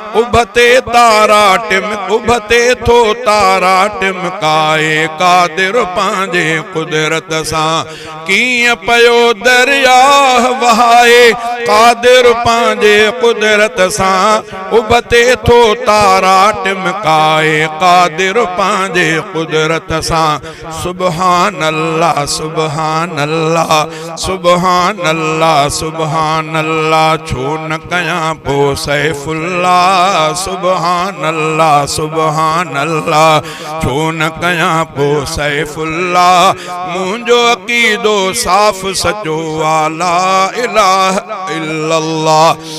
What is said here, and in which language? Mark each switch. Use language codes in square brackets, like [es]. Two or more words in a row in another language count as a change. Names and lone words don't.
[sd] اڀتي تارا ٽم، اڀتي ٿو تارا ٽمڪائي قادر پنهنجي قدرت سان. ڪيئن پيو دريا وهائي قادر پنهنجي قدرت سان. اڀتي ٿو تارا ٽمڪائي قادر پنهنجي قدرت سان. [ar] سبحان اللہ، سبحان اللہ، سبحان اللہ، سبحان اللہ۔ [sd] ڇو نه ڪيان پوءِ سيف الله؟ [ar] سبحان الله، سبحان الله۔ [sd] ڇو نه ڪيان پوءِ سيف الله؟ منهنجو عقيدو صاف سچو آ، [ar] لا اله الا الله۔